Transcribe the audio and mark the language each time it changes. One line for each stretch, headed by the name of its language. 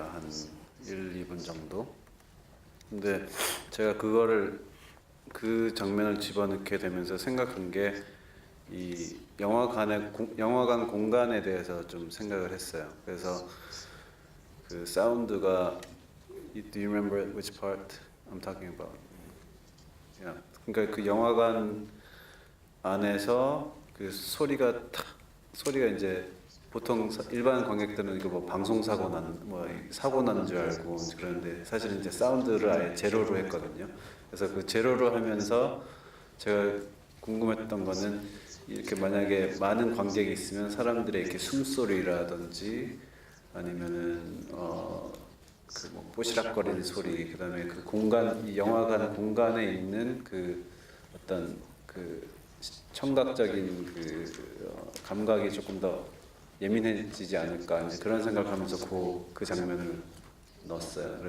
Korean: 한 1, 2분 정도. 근데 제가 그 장면을 집어넣게 되면서 생각한 게 이 영화관 공간에 대해서 좀 생각을 했어요. 그래서 그 사운드가
English: Do you remember which part I'm talking about? Yeah.
Korean: 그러니까 그 영화관 안에서 그 소리가 이제 보통 일반 관객들은 이거 뭐 방송 사고 나는 줄 알고 그러는데 사실은 이제 사운드를 아예 제로로 했거든요. 그래서 그 제로로 하면서 제가 궁금했던 거는 이렇게 만약에 많은 관객이 있으면 사람들의 이렇게 숨소리라든지 아니면은 그 뭐 뽀시락거리는 소리, 그다음에 그 공간, 이 영화관 공간에 있는 그 어떤 그 청각적인 그 감각이 조금 더 예민해지지 않을까, 이제 그런 생각하면서 그 장면을 넣었어요.